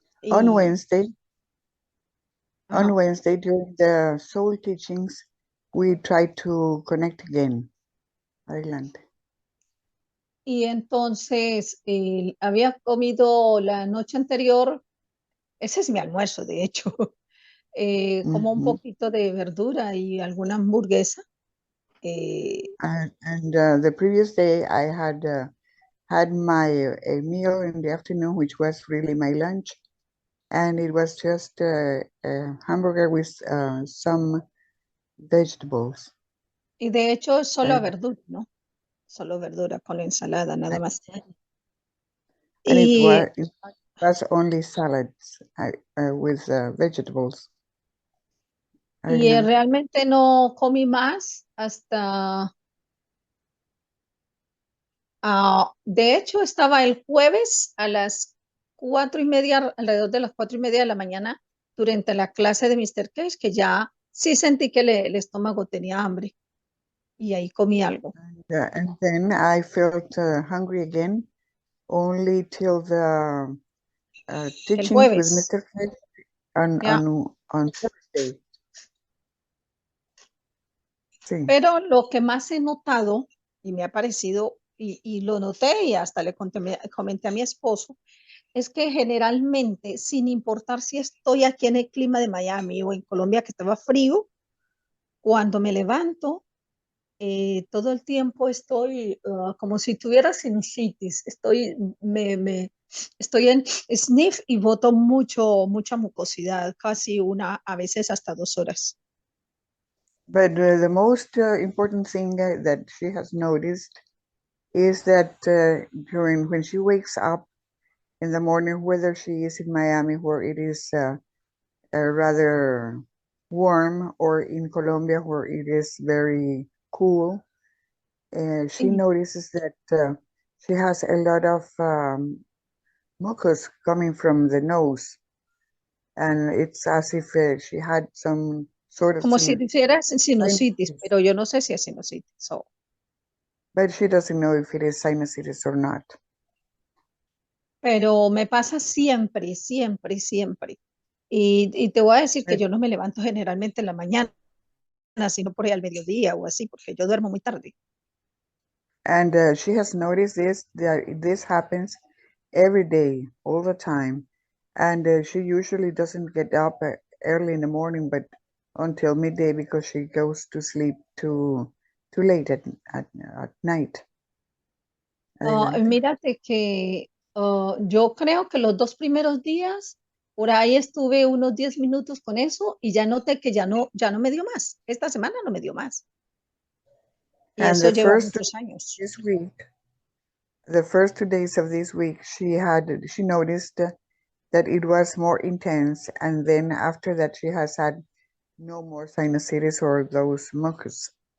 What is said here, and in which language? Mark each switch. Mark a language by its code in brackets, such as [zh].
[en] On Wednesday during the Soul Teachings, we tried to connect again. [es] Adelante. Y entonces había comido la noche anterior, ese es mi almuerzo de hecho, como un poquito de verdura y alguna hamburguesa. [en] And the previous day I had a meal in the afternoon, which was really my lunch, and it was just a hamburger with some vegetables. [es] Y de hecho es solo verdura, ¿no? Solo verdura con ensalada, nada más. [en] And it was only salads with vegetables. [es] Y realmente no comí más hasta... de hecho, estaba el jueves a las 4:30, alrededor de las 4:30 de la mañana, durante la clase de Mr. Case, que ya sí sentí que el estómago tenía hambre. Y ahí comí algo. [en] And then I felt hungry again, only till the teachings with Mr. Case [es] Ya. [en] on Thursday. [es] Sí. Pero lo que más he notado y me ha parecido, y lo noté y hasta le comenté a mi esposo, es que generalmente, sin importar si estoy aquí en el clima de Miami o en Colombia que estaba frío, cuando me levanto, todo el tiempo estoy como si tuviera sinusitis, estoy en sniff y boto mucha mucosidad, casi a veces hasta 2 horas. [en] But the most important thing that she has noticed is that when she wakes up in the morning, whether she is in Miami, where it is rather warm, or in Colombia, where it is very cool, she notices that she has a lot of mucus coming from the nose, and it's as if she had some sort of [es] Como si hiciera sinusitis, [en] sinusitis. [es] pero yo no sé si es sinusitis. [en] So. But she doesn't know if it is sinusitis or not. [es] Pero me pasa siempre, siempre, siempre. Y te voy a decir que yo no me levanto generalmente en la mañana, sino por ahí al mediodía o así, porque yo duermo muy tarde. [en] And she has noticed that this happens every day, all the time. And she usually doesn't get up early in the morning, but until midday, because she goes to sleep too late at night. [es] Mírate que yo creo que los 2 primeros días, por ahí estuve unos 10 minutos con eso y ya noté que ya no me dio más. Esta semana no me dio más. Y [en] And [es] eso [en] the [es] lleva [en] first [es] muchos años. [en] this week, the first 2 days of this week, she noticed that it was more intense, and then after that she has had no more sinusitis or those mucus.